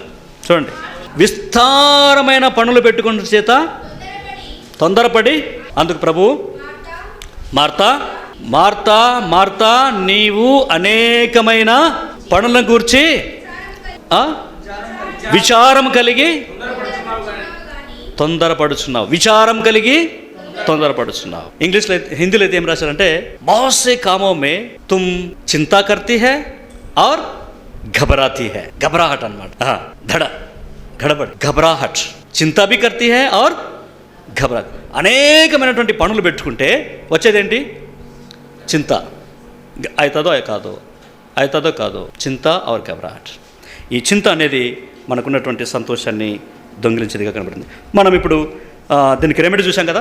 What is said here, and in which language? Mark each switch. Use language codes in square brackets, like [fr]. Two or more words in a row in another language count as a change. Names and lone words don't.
[te] చూడండి, విస్తారమైన పనులు పెట్టుకున్న చేత తొందరపడి, అందుకు ప్రభు, మార్తా నీవు అనేకమైన పనులను గూర్చి విచారం కలిగి తొందరపడుచున్నావు. విచారం కలిగి తొందరపడుచున్నావు. ఇంగ్లీష్లో హిందీలో అయితే ఏం రాశారంటే, [hi] बहुत से कामों में तुम चिंता करती है और घबराती है. घबराहट అన్నమాట. गड़बड़, घबराहट. चिंता भी करती है और घबराहट. [te] అనేకమైనటువంటి పనులు పెట్టుకుంటే వచ్చేదేంటి? చింత. అవుతుందో కాదో, [hi] चिंता और घबराहट. [te] ఈ చింత అనేది మనకున్నటువంటి సంతోషాన్ని దొంగిలించేదిగా కనబడింది. మనం ఇప్పుడు దీనికి రెమెడీ చూసాం కదా.